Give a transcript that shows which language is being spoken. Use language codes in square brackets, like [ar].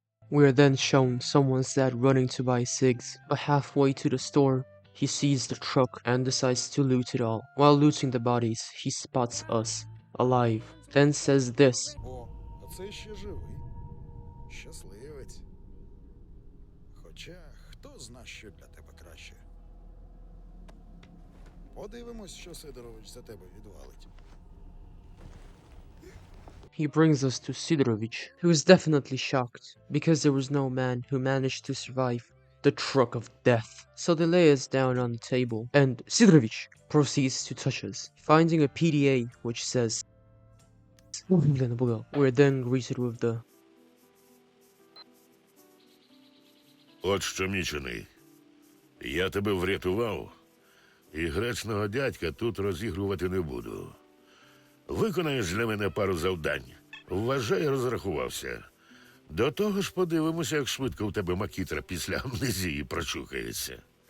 [en] We are then shown someone's dad running to buy cigs, but halfway to the store, he sees the truck and decides to loot it all. While looting the bodies, he spots us, alive, then says this. [uk] О, а це ще живий. Щасливець. Хоча, хто зна, що для тебе краще. Подивимось, що Сидорович за тебе відвалить. [en] He brings us to Sidorovich, who is definitely shocked, because there was no man who managed to survive the truck of death. So they lay us down on the table, and Sidorovich proceeds to touch us, finding a PDA which says, we're then greeted with the [uk] От що, мічений, я тебе врятував, і гречного дядька тут розігрувати не буду. Виконаєш для мене пару завдань. Вважай, розрахувався. До того ж подивимося, як швидко у тебе макітра після амнезії прочухається.